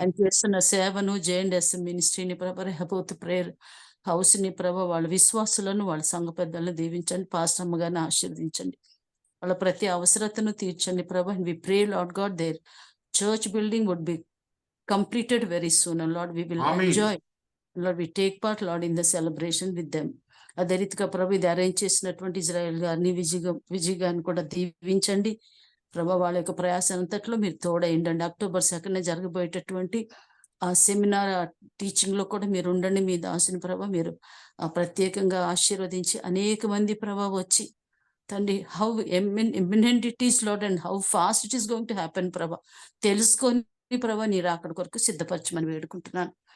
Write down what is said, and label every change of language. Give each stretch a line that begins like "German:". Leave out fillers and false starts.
Telugu: ఆయన చేస్తున్న సేవను, JNS మినిస్ట్రీని ప్రభా, రెహబోత్ ప్రేయర్ హౌస్ ని ప్రభా, వాళ్ళ విశ్వాసులను, వాళ్ళ సంఘ పెద్దలను దీవించండి. పాస్టర్ అమ్మ గారిని ఆశీర్వదించండి. వాళ్ళ ప్రతి అవసరతను తీర్చండి ప్రభా.
English: We pray Lord God their church building would be completed very soon, and Lord we will Amen. enjoy, Lord we take part Lord in the celebration with them.
Telugu: అదే రీతిగా ప్రభు ఇది అరేంజ్ చేసినటువంటి ఇజ్రాయెల్ గారిని, విజయ్ గారిని కూడా దీవించండి ప్రభా. వాళ్ళ యొక్క ప్రయాసం అంతట్లో మీరు తోడైండండి. October 2nd జరగబోయేటటువంటి ఆ సెమినార్ టీచింగ్ లో కూడా మీరు ఉండండి. మీ దాసుని ప్రభా మీరు ప్రత్యేకంగా ఆశీర్వదించి అనేక మంది ప్రభా వచ్చి తండ్రి
English: how eminent it is lord and how fast it is going to happen
Telugu: ప్రభా తెలుసుకొని ప్రభా నీ రాకడ కొరకు సిద్ధపరచమని వేడుకుంటున్నాను.